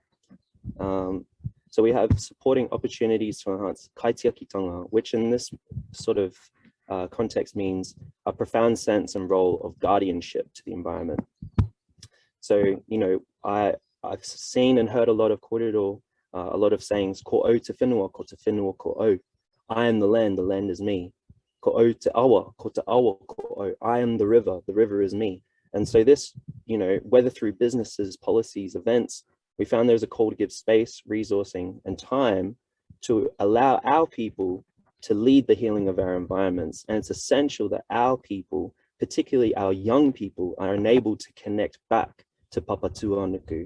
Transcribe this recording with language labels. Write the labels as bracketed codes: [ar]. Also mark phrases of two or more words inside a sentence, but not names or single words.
[en] So we have supporting opportunities to enhance kaitiakitanga, which in this sort of context means a profound sense and role of guardianship to the environment. So, you know, I've seen and heard a lot of kōrero, a lot of sayings, [mi] ko au te whenua, ko te whenua ko au. [en] I am the land is me. [mi] Ko au te awa, ko te awa ko au. [en] I am the river is me. And so this, you know, whether through businesses, policies, events, we found there's a call to give space, resourcing, and time to allow our people to lead the healing of our environments. And it's essential that our people, particularly our young people, are enabled to connect back to Papatūānuku.